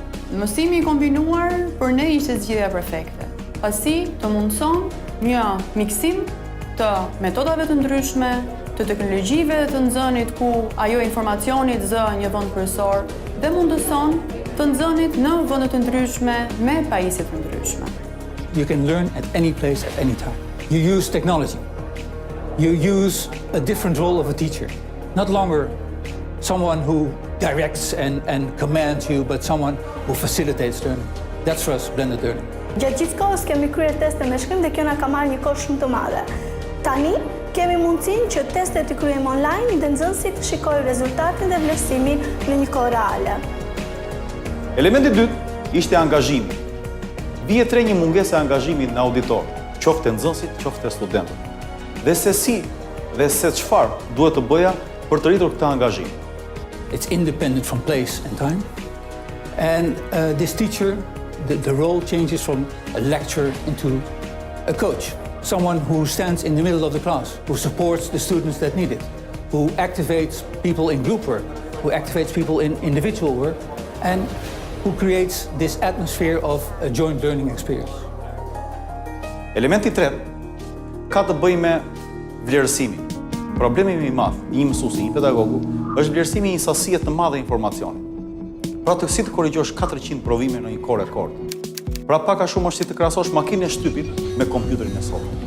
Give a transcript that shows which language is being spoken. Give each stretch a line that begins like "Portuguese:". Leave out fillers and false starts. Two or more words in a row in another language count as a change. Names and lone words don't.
Albanian: Mësimi i kombinuar për ne ishte zgjidhja perfekte. Pasi të mundson një miksim të metodave të ndryshme, të teknologjive të nxënit ku ajo informacionit zë një vend kryesor dhe mundëson të nxënit në vende të ndryshme me pajisje të ndryshme.
English: You can learn at any place, at any time. You use technology. You use a different role of a teacher. Not longer someone who directs and commands you, but someone who facilitates learning. That's for us blended learning.
Albanian: Gjatë gjithë kohës kemi kryer teste me shkrim dhe kjo na ka marrë një kohë shumë të madhe. Tani kemi mundësinë që testet të kryejmë online dhe nxënësit të shikojnë rezultatin dhe vlerësimin në një kohë reale. Elementi dytë ishte angazhimi. Vihet re një mungesë e angazhimit në auditor, qoftë nxënësit, qoftë studentët. Dhe se si dhe se çfarë duhet të bëja për të rritur këtë angazhim.
English: It's independent from place and time. And this teacher, the role changes from a lecturer into a coach. Someone who stands in the middle of the class, who supports the students that need it, who activates people in group work, who activates people in individual work, and who creates this atmosphere of a joint learning experience.
Albanian: Elementi i tretë ka të bëjë me vlerësimin. Problemi më i madh i një mësuesi, një pedagogu, është vlerësimi i një sasie të madhe informacioni. Pra të si të korrigjosh 400 provime në një kohë rekord. Pra pak a shumë është si të krahasosh makinën e shtypit me kompjuterin e sotme.